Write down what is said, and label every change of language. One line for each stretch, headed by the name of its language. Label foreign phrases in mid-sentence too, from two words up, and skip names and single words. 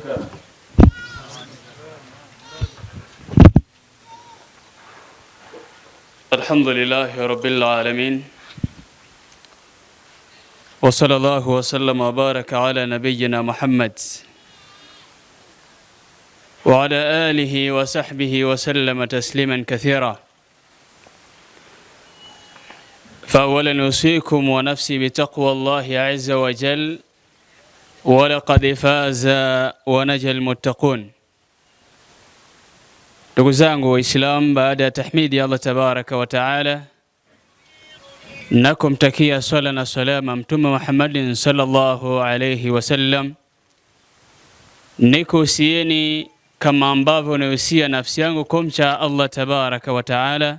Arabic: الحمد لله رب العالمين وصلى الله وسلم وبارك على نبينا محمد وعلى آله وصحبه وسلم تسليما كثيرا. فأولا أوصيكم ونفسي بتقوى الله عز وجل ولقد فاز ونجى المتقون.
Swahili: Ndugu zangu Waislamu, baada ya tahmidi Allah
Arabic: تبارك وتعالى
Swahili: na kumtakia swala na salama Mtume Muhammadin
Arabic: صلى الله عليه وسلم,
Swahili: nikuhusieni kama ambavyo nahusia nafsi yangu kumcha Allah
Arabic: تبارك وتعالى.